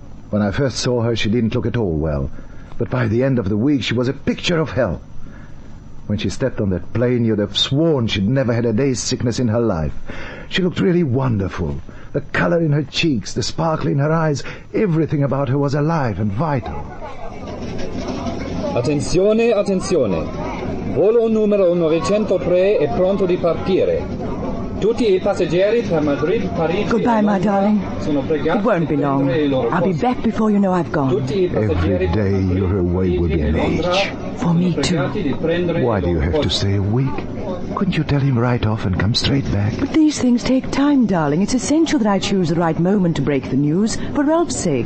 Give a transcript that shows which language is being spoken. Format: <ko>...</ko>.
<en>When I first saw her, she didn't look at all well, but by the end of the week she was a picture of health. When she stepped on that plane, you'd have sworn she'd never had a day's sickness in her life. She looked really wonderful. The color in her cheeks, the sparkle in her eyes, everything about her was alive and vital.</en> <it>Attenzione, attenzione. Volo numero 903 è pronto di partire. Tutti I passeggeri per Madrid, Parigi...</it> <en>Goodbye, my darling.</en> <it>Sono pregati</it> <en>It won't be long. I'll be back before you know I've gone. Every day you're away would be an age. For me, too. Why do you have to stay a week? Couldn't you tell him right off and come straight back? But these things take time, darling. It's essential that I choose the right moment to break the news, for Ralph's sake.</en>